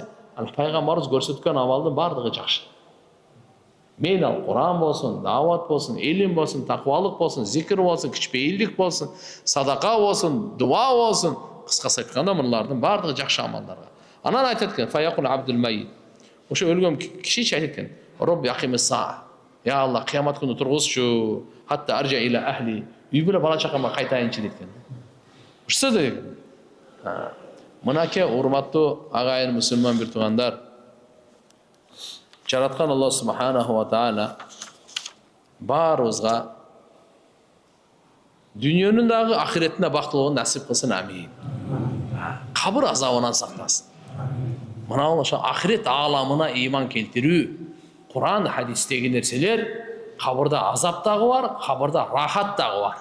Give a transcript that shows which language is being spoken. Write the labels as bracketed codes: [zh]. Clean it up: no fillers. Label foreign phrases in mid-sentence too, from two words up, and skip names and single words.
[ky] Пайгамбарыбыз көрсөткөн амалдын бардыгы жакшы. Мен ал Куран болсун, дават болсун, илим болсун, таквалык болсун, зикр болсун, кичпейилдик болсун, садака болсун, дуа болсун, кыскасы айтканда мулардын бардыгы жакшы амалдарга. Анан айтат экен, [ar] فيقول العبد الميت. [ky] Ошо өлгөн киши айтат экен, [ar] رب أقم الساعة. [ky] Я Алла, кыямат күнү тургузчу, [ar] حتى أرجع إلى أهلي. [ky] Үй бүлө бала чакама кайтайынчы дейт экен. Ушса да экен. Мынаке урматтуу агайын мусулман бир туугандар, жараткан Аллах [ar] سبحانه وتعالى [ky] баарыбызга дүйнөнүн дагы ахиреттин бактылыгын насип кылсын, амин. Кабыр азабынан сактасын. Мына ошо ахирет ааламына ыйман келтирүү, Куран, хадистеги нерселер, кабырда азап дагы бар, кабырда рахат дагы бар.